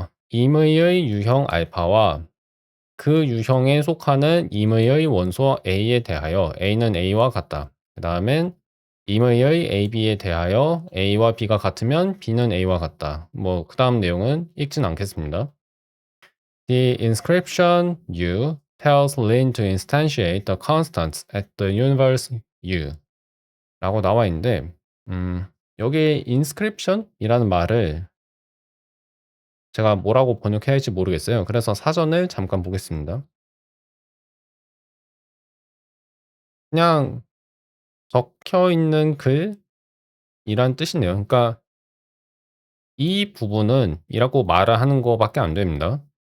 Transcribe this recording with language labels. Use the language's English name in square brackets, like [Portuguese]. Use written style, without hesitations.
[Korean] 임의의 유형 알파와 그 유형에 속하는 임의의 원소 A에 대하여 A는 A와 같다. 그 다음엔 임의의 AB에 대하여 A와 B가 같으면 B는 A와 같다. 뭐 그 다음 내용은 읽진 않겠습니다. [English] The inscription U tells Lin to instantiate the constants at the universe U [Korean] 라고 나와 있는데 여기 inscription이라는 말을 제가 뭐라고 번역해야 할지 모르겠어요. 그래서 사전을 잠깐 보겠습니다. 그냥 적혀 있는 글이란 뜻이네요. 그러니까 이 부분은 이라고 말을 하는 거밖에 안 됩니다.